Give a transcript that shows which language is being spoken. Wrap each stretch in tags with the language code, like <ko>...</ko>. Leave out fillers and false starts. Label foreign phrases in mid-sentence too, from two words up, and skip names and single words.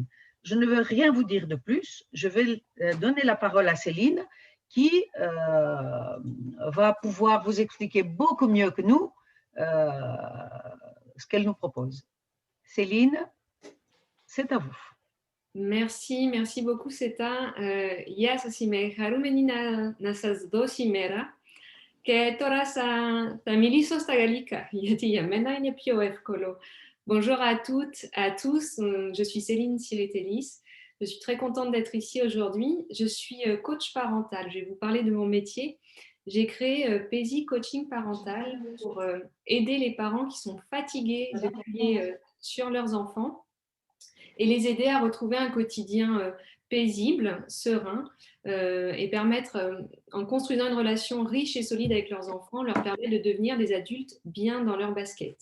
<fr>Je ne veux rien vous dire de plus. Je vais donner la parole à Céline qui va pouvoir vous expliquer beaucoup mieux que nous ce qu'elle nous propose. Céline, c'est à vous. Merci beaucoup Seta.</fr> <el>Γεια σας, είμαι χαρούμενη να σας δω σήμερα και τώρα θα μιλήσω στα γαλλικά, γιατί για μένα είναι πιο εύκολο.</el> <fr>Bonjour à toutes, à tous, je suis Céline Siritelis. Je suis très contente d'être ici aujourd'hui. Je suis coach parental. Je vais vous parler de mon métier. J'ai créé Paisy Coaching Parental pour aider les parents qui sont fatigués de veiller sur leurs enfants et les aider à retrouver un quotidien paisible, serein, et permettre, en construisant une relation riche et solide avec leurs enfants, leur permet de devenir des adultes bien dans leur basket.</fr>